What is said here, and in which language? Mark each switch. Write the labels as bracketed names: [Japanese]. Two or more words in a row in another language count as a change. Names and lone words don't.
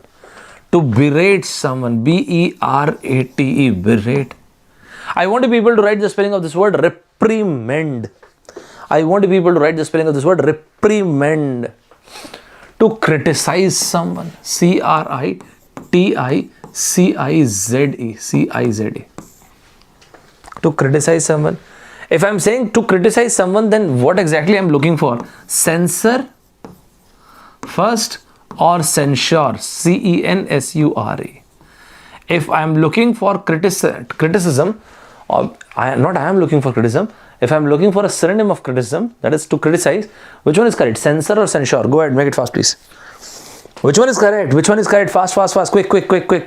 [English] To berate someone, BERATE, berate. I want you people to write the spelling of this word, reprimand. I want you people to write the spelling of this word, reprimand. To criticize someone, CRITICIZE, C-I-Z-E. C-I-Z-E. To criticize someone. If I'm saying to criticize someone, then what exactly I'm looking for? Censor first or censure? C-E-N-S-U-R-E. If I'm looking for criticism, or I am looking for criticism. If I'm looking for a synonym of criticism, that is to criticize, which one is correct? Censor or censure? Go ahead, make it fast, please. Which one is correct? Which one is correct? Fast, fast, fast. Quick, quick, quick, quick.